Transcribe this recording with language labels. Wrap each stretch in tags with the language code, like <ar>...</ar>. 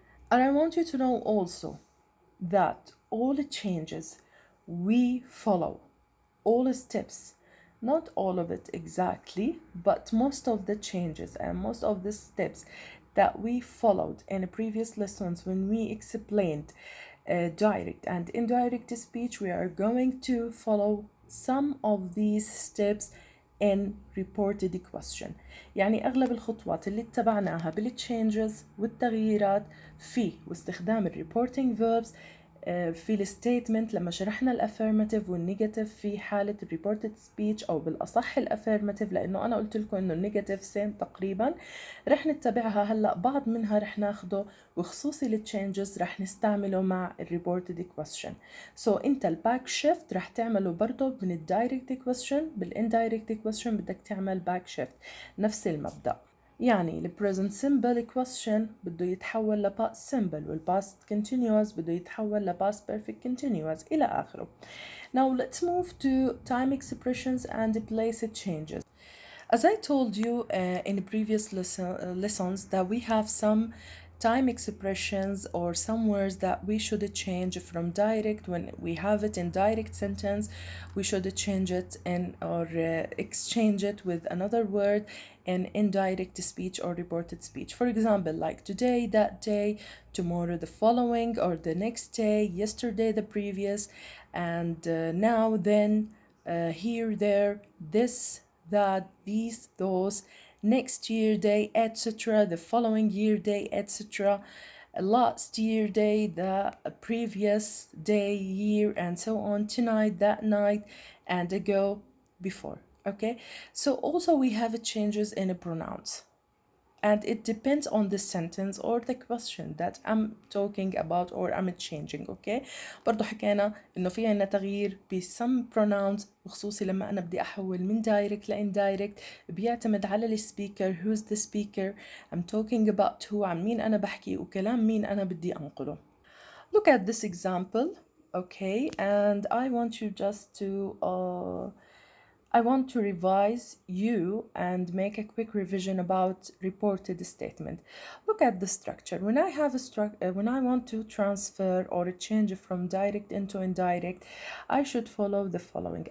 <en>And I want you to know also that all the changes we follow, all the steps, not all of it exactly, but most of the changes and most of the steps that we followed in the previous lessons when we explained direct and indirect speech, we are going to follow some of these steps in reported question.</en> <ar>يعني أغلب الخطوات اللي اتبعناها بالتشينجز والتغييرات في واستخدام الريبورتنج verbs في الستيتمنت لما شرحنا الافيرماتيف والنيجاتيف في حالة الريبورتد سبيتش، أو بالأصح الافيرماتيف لأنه أنا قلت لكم إنه النيجاتيف سيم تقريبا. رح نتبعها هلأ، بعض منها رح ناخده، وخصوصي التشينجز رح نستعمله مع الريبورتد question. أنت الباك شيفت رح تعمله برضه من الدايركت question، بالاندايركت question بدك تعمل باك شيفت، نفس المبدأ. يعني ال present simple question بده يتحول ل past simple، وال past continuous بده يتحول ل past perfect continuous إلى آخره.</ar> <en>Now let's move to time expressions and place changes. As I told you in the previous lessons that we have some time expressions or some words that we should change from direct. When we have it in direct sentence, we should change it in or exchange it with another word in indirect speech or reported speech. For example, like today, that day, tomorrow, the following, or the next day, yesterday, the previous, and now, then, here, there, this, that, these, those, next year day, etc., the following year day, etc. last year day, the previous day, year, and so on, tonight, that night, and ago, before. Okay, so also we have changes in the pronouns, and it depends on the sentence or the question that I'm talking about or I'm changing. okay.</en> <ar>برضو حكينا انه في عنا تغيير ب some pronouns، وخصوصي لما انا بدي احول من direct ل indirect، بيعتمد على السبيكر.</ar> <en>who's the speaker I'm talking about،</en> <ar>who، عن مين انا بحكي وكلام مين انا بدي انقله.</ar> <en>Look at this example. Okay, and I want you just to I want to revise you and make a quick revision about reported statement. Look at the structure. When I have when I want to transfer or change from direct into indirect, I should follow the following.</en>